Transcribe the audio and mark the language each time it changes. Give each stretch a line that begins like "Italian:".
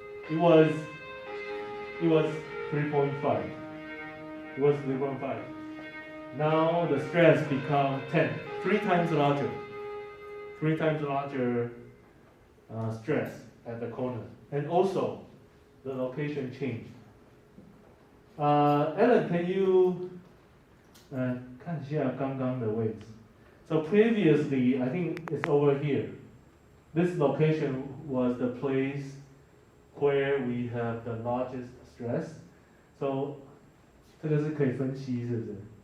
English: It was 3.5. It was 3.5. Now the stress become 10, 3 times larger. 3 times larger stress at the corner, and also the location changed. Alan, can you 看一下刚刚的位置? So previously, I think it's over here. This location was the place where we have the largest stress.
Chinese: So 这个是可以分析，是不是？